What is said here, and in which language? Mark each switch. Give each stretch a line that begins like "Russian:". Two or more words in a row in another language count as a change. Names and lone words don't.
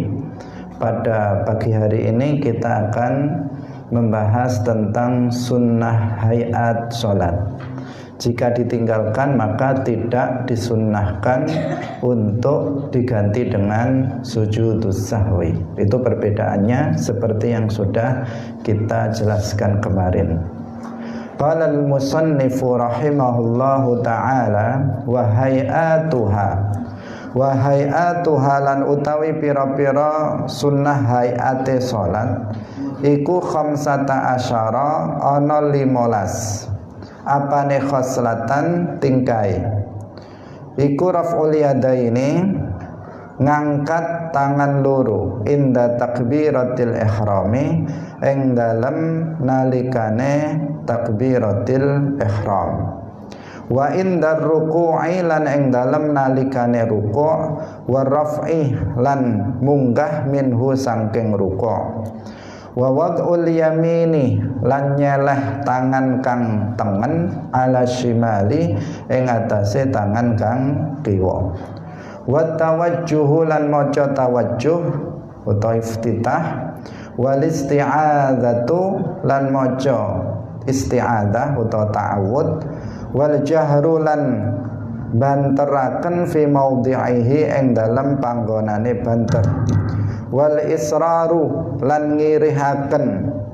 Indonesian: Pada pagi hari ini kita akan membahas tentang sunnah hayat sholat. Jika ditinggalkan maka tidak disunnahkan untuk diganti dengan sujudus sahwi. Itu perbedaannya seperti yang sudah kita jelaskan kemarin.
Arabic: Qala al-musannifu rahimahullahu ta'ala wa hay'atuha
Javanese: lan utawi pira-pira sunnah hay'ate salat iku 15 ana 15. Apane khoslatan tingkai iku
Arabic: raf'ul yadaini
Javanese: ngangkat tangan loro
Arabic: inda takbiratil ihrami
Javanese: ing dalem nalikane
Arabic: takbiratil ihram wa inda ruku'i
Javanese: lan ing dalem nalikane ruku'
Arabic: wa raf'i
Javanese: lan munggah minhu saking ruku'
Arabic: wa wad'ul yamini
Javanese: lan nyeleh tangan kang tengen
Arabic: ala shimali
Javanese: ing atase tangan kang kiwa
Arabic: wa tawajjuhu
Javanese: lan maca tawajjuh utawa iftitah
Arabic: wal isti'adzatu
Javanese: lan maca isti'adzah utawa ta'awud
Arabic: wal jahru
Javanese: lan banteraken
Arabic: fi maudhi'ihi
Javanese: ing dalem panggonane banter
Arabic: wal israru
Javanese: lan ngirihaken